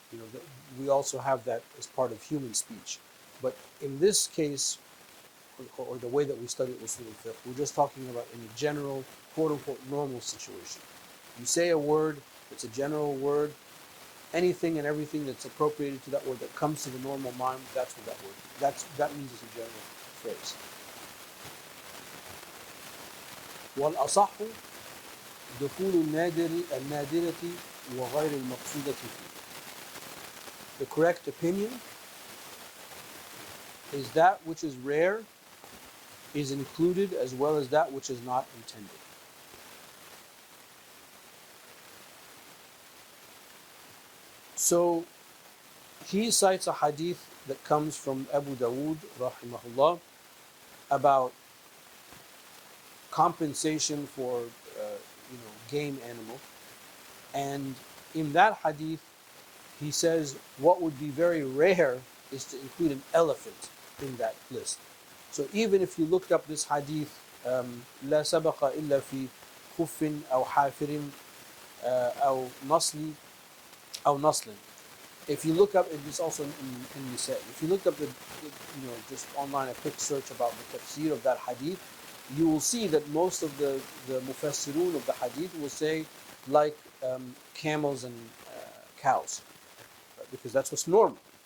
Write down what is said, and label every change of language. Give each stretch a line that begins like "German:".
English: You know, we also have that as part of human speech. But in this case, or the way that we study Usul al Fiqh, we're just talking about in a general, quote unquote, normal situation. You say a word, it's a general word, anything and everything that's appropriated to that word that comes to the normal mind, that's what that word, that means it's a general phrase.
Arabic: والأصح دخول النادرة وغير المقصودة فيه.
English: The correct opinion is that which is rare is included as well as that which is not intended. So he cites a hadith that comes from Abu Dawood rahimahullah about compensation for game animal, and in that hadith he says what would be very rare is to include an elephant in that list. So even if you looked up this hadith,
Arabic: لا سبق إلا في خف أو حافر أو نصل أو نصل.
English: If you look up, it's also in Nisa. If you look up just online a quick search about the tafsir of that hadith, you will see that most of the mufassirun of the hadith will say like camels and cows, right? Because that's what's normal.